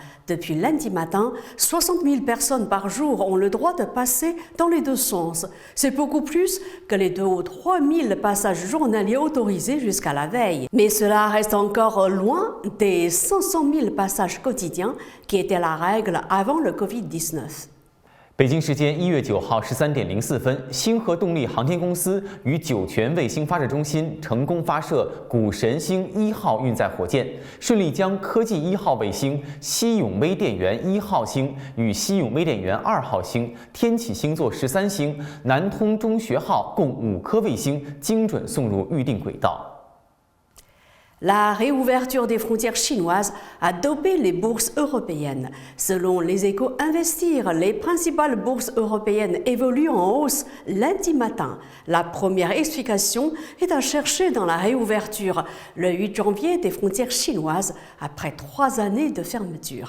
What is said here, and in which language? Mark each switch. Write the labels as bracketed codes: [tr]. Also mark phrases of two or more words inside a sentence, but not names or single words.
[fr] Depuis lundi matin, 60 000 personnes par jour ont le droit de passer dans les deux sens. C'est beaucoup plus que les 2 ou 3 000 passages journaliers autorisés jusqu'à la veille. Mais cela reste encore loin des 500 000 passages quotidiens qui étaient la règle avant le Covid-19. [zh] 北京时间1月9号13点04分，星河动力航天公司与酒泉卫星发射中心成功发射谷神星1号运载火箭，顺利将科技1号卫星、西永微电源1号星与西永微电源2号星、天启星座13星、南通中学号共5颗卫星精准送入预定轨道。 [fr] La réouverture des frontières chinoises a dopé les bourses européennes. Selon les Échos Investir, les principales bourses européennes évoluent en hausse lundi matin. La première explication est à chercher dans la réouverture, le 8 janvier, des frontières chinoises après 3 années de fermeture.